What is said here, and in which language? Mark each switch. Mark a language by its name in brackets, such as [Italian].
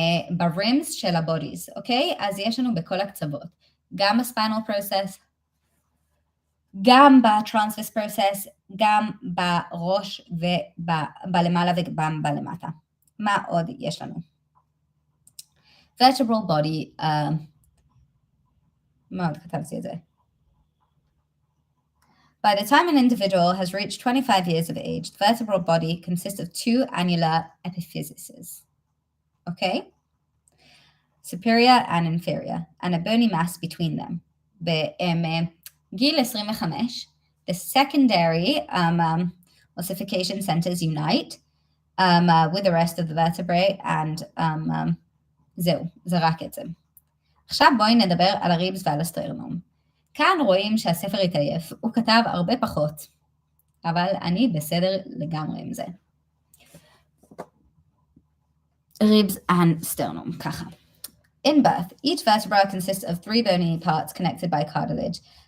[Hebrew] ברימס של הבודיז, אוקיי? אז יש לנו בכל הקצוות, גם בספיינל פרוסס, גם בטרנספרס פרוסס, גם בראש ובלמעלה וגם בלמטה. מה עוד יש לנו? vertebral body, מה עוד כתבתי את זה? [English] By the time an individual has reached 25 years of age, the vertebral body consists of 2 annular epiphyses, okay? Superior and inferior, and a bony mass between them. [Hebrew] בגיל 25, [English] the secondary ossification centers unite with the rest of the vertebrae, and [Hebrew] זהו, זה רק את זה. עכשיו בואי נדבר על הריבס ועל הסטרנום. כאן רואים שהספר התעייף, הוא כתב הרבה פחות, אבל אני בסדר לגמרי עם זה. [English] Ribs and sternum, [Hebrew] ככה. [English] In birth, each vertebra consists of 3 bony parts connected by cartilage.